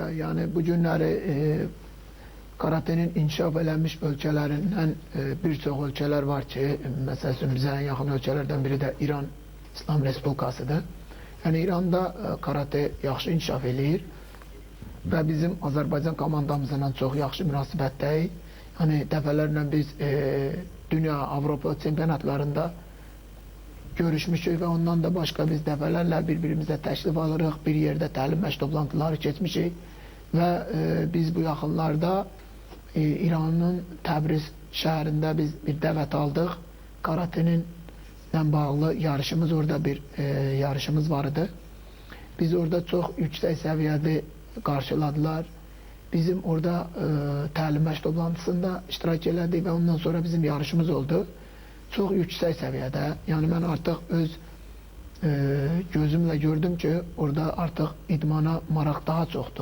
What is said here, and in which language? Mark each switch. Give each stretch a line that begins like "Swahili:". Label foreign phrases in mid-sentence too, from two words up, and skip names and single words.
Azerbaijani: Yəni bu günləri karatenin inkişaf eləmiş ölkələrindən bir çox ölkələr var ki, məsəl üçün bizə ən yaxın ölkələrdən biri də İran İslam Respublikasıdır. Yəni İranda karate yaxşı inkişaf eləyir və bizim Azərbaycan komandamızla çox yaxşı münasibətdəyik. Yəni dəfələrlə biz dünya, Avropa çempionatlarında görüşmüşük
Turkish: ve ondan da başka biz defalarla birbirimize
Azerbaijani: teşrif alırıq. Bir yerde təlim məşq toplantıları keçmişik ve biz bu yaxınlarda İran'ın Təbriz şəhərində biz bir dəvət aldıq.
Turkish: Karate'nin bağlı yarışımız, orada bir yarışımız vardı. Biz orada çok yüksek seviyede karşıladılar.
Azerbaijani: Bizim orada təlim məşq toplantısında iştirak elədik ve ondan sonra bizim yarışımız oldu.
Turkish: Çok yüksek seviyede. Yani ben artık öz gözümle gördüm ki orada artık
Azerbaijani: idmana maraq daha çoxdur.